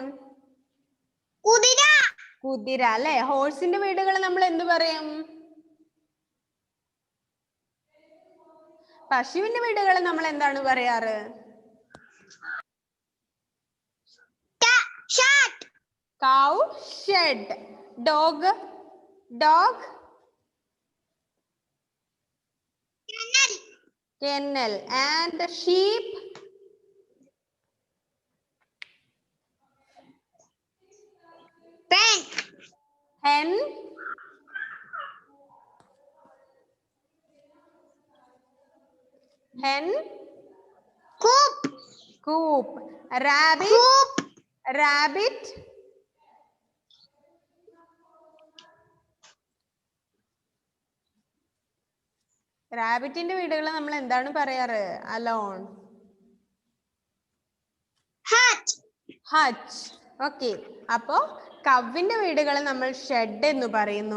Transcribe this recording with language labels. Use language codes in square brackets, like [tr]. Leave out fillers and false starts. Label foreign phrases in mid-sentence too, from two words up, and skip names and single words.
[ml] കുതിര. കുതിര അല്ലെ? ഹോഴ്സിന്റെ വീടുകൾ നമ്മൾ എന്ത് പറയും? പശുവിന്റെ വീടുകൾ നമ്മൾ എന്താണ് പറയാറ്? [en] Cow, shed. Dog, dog. Kennel. And sheep, pen, hen, hen, coop, coop. Rabbit, coop, rabbit. [ml] റാബിറ്റിന്റെ വീടുകൾ നമ്മൾ എന്താണ് പറയാറ്? [en] അലോൺ. hat, ഹച്ച്. [ml] ഓക്കെ, അപ്പോ കവിന്റെ വീടുകൾ നമ്മൾ ഷെഡ് എന്ന് പറയുന്നു.